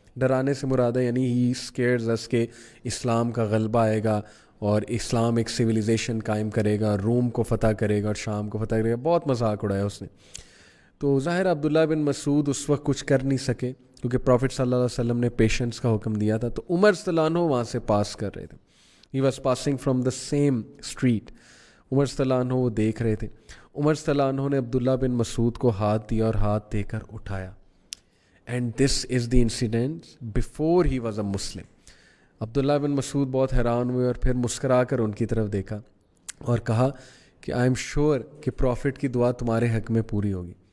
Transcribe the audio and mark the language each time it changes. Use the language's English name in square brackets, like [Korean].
[Urdu] ڈرانے سے مراد ہے یعنی [English] he scares اس [Urdu] کہ اسلام کا غلبہ آئے گا اور اسلام ایک سویلائزیشن قائم کرے گا, روم کو فتح کرے گا اور شام کو فتح کرے گا. بہت مذاق اڑایا اس نے. تو ظاہر عبداللہ بن مسعود اس وقت کچھ کر نہیں سکے کیونکہ پروفٹ صلی اللہ علیہ وسلم نے پیشنس کا حکم دیا تھا. تو عمر رضی اللہ عنہ وہاں سے پاس کر رہے تھے. [English] He was passing from the same street. [Urdu] عمر رضی اللہ عنہ وہ دیکھ رہے تھے. عمر رضی اللہ عنہ نے عبداللہ بن مسعود کو ہاتھ دیا اور ہاتھ دے کر اٹھایا. [English] And this is the incident before he was a Muslim. [Urdu] عبداللہ بن مسعود بہت حیران ہوئے اور پھر مسکرا کر ان کی طرف دیکھا اور کہا کہ [English] I am sure [Urdu] کہ پروفٹ کی دعا تمہارے حق میں پوری ہوگی.